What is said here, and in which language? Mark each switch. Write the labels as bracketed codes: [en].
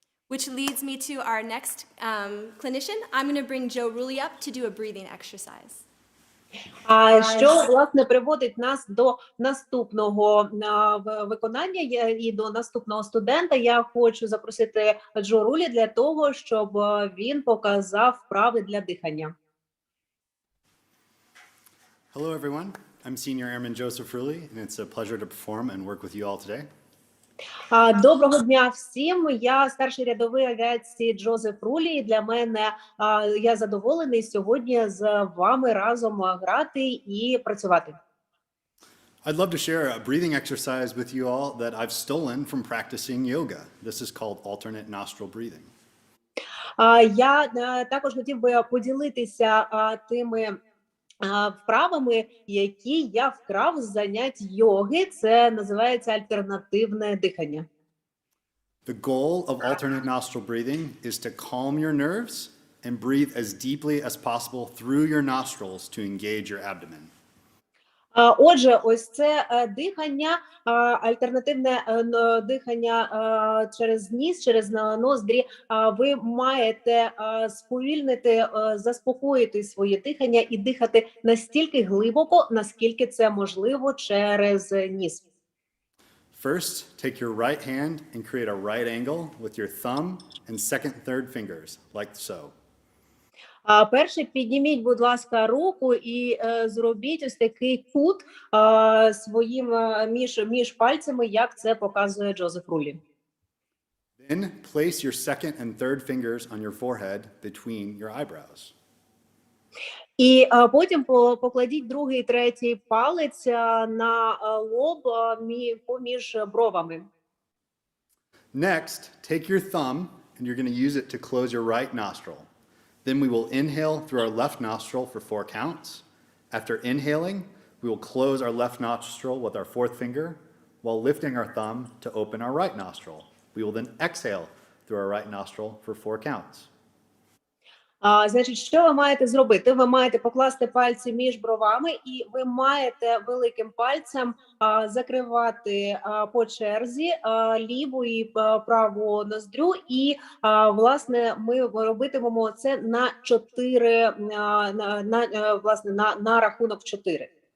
[en] Which leads me to our next clinician. I'm going to bring Joe Rulli up to do a breathing exercise. [uk] Що, власне, приводить нас до наступного виконання і до наступного студента. Я хочу запросити Джо Рулі для того, щоб він показав вправи для дихання. [en] Hello, everyone. I'm Senior Airman Joseph Rulli, and it's a pleasure to perform and work with you all today. [uk] Доброго дня всім. Я старший рядовий авіації Джозеф Рулі. І для мене я задоволений сьогодні з вами разом грати і працювати. [en] I'd love to share a breathing exercise with you all that I've stolen from practicing yoga. This is called alternate nostril breathing. [uk] Я також хотів би поділитися тими вправами, які я вкрав з занять йоги. Це називається альтернативне дихання. [en] The goal of alternate nostril breathing is to calm your nerves and breathe as deeply as possible through your nostrils to engage your abdomen. [uk] Отже, ось це дихання, альтернативне дихання через ніс, через ноздрі. Ви маєте сповільнити, заспокоїти своє дихання і дихати настільки глибоко, наскільки це можливо через ніс. [en] First, take your right hand and create a right angle with your thumb and second and third fingers, like so. [uk] Перше, підніміть, будь ласка, руку і зробіть ось такий кут своїм між пальцями, як це показує Джозеф Рулі. [en] Then place your second and third fingers on your forehead between your eyebrows. [uk] І потім покладіть другий і третій палець на лоб поміж бровами. [en] Next, take your thumb and you're going to use it to close your right nostril. Then we will inhale through our left nostril for 4 counts. After inhaling, we will close our left nostril with our fourth finger while lifting our thumb to open our right nostril. We will then exhale through our right nostril for 4 counts. [uk] Значить, що ви маєте зробити? Ви маєте покласти пальці між бровами, і ви маєте великим пальцем закривати по черзі ліву і праву ноздрю, і, власне, ми робитимемо це на 4, власне, на рахунок 4.